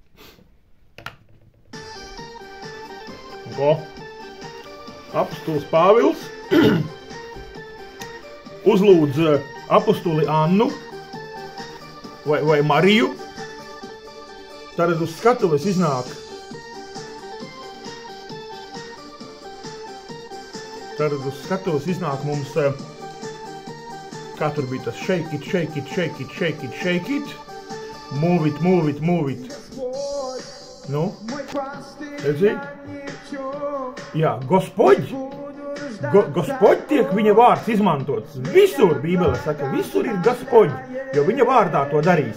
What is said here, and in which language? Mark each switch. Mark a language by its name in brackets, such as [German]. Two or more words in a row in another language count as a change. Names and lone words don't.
[Latvian] Apostols Pāvils uzlūdz apostuli Annu vai Mariju. Tad uz skatuves iznāk. Tad uz skatuves iznāk mums, kā tur bija tas [English] shake it, shake it, shake it, shake it, shake it. Move it, move it, move it. [Latvian] Nu, redzi? Jā, Gospodь. Gospodь tiek viņa vārds izmantots. Visur Bībele saka, visur ir Gospodь, jo viņa vārdā to darīs.